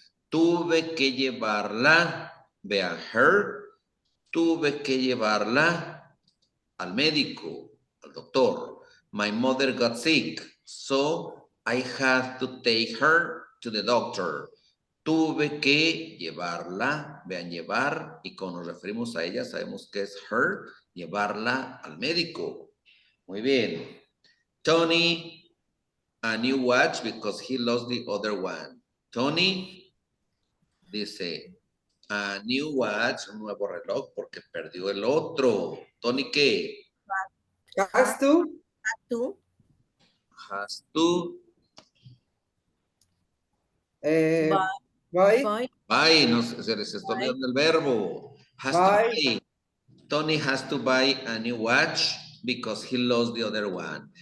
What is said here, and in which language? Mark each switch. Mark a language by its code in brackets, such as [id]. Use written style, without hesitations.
[es] Tuve que llevarla, vean, her, tuve que llevarla al médico, al doctor. [en] My mother got sick, so I had to take her to the doctor. [es] Tuve que llevarla, vean, llevar, y cuando nos referimos a ella, sabemos que es her, llevarla al médico. Muy bien. [en] Tony, a new watch because he lost the other one. [es] Tony dice, [en] a new watch, [es] un nuevo reloj porque perdió el otro. Tony, ¿qué? [en] Has to. [es] Tú. [en] Has to Buy. [es] Voy. buy, no, se les está olvidando el verbo. [en] Has to Buy. buy. Tony has to buy a new watch because he lost the other one.